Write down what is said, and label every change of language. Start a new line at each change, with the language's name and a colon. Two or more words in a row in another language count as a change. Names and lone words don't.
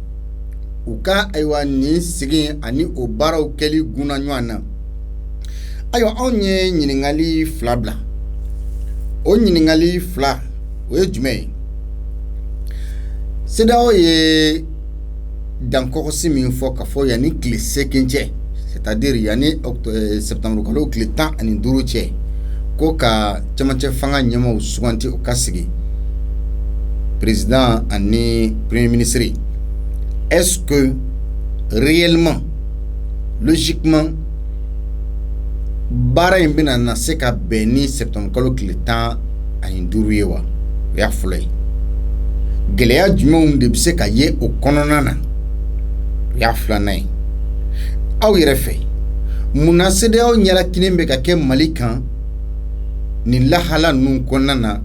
Bambara: u ka ayiwa nin sigi ani o baaraw kɛli guna ɲɔgɔn na ayiwa anw ye ɲininkali fila bila o ɲininkali fila o ye jumɛn ye CEDEAO ye dankɔgɔsi min fɔ ka fɔ yanni tile 8 cɛ c'est-à-dire yanni septembre kalo tile 15 cɛ ko ka camancɛ fanga ɲɛmaw suganti o ka sigi président ani
French: premier ministre. Est-ce que réellement logiquement
Bambara: baara in bɛna na se ka bɛn ni septembre kalo tile 15 ye wa? O y'a fɔlɔ ye. Gɛlɛya jumɛnw de bɛ se ka ye o kɔnɔna na? O y'a filanan ye. Aw yɛrɛ fɛ munna CEDEAO ɲɛlakinen bɛ ka kɛ Mali kan nin lahala ninnu kɔnɔna na?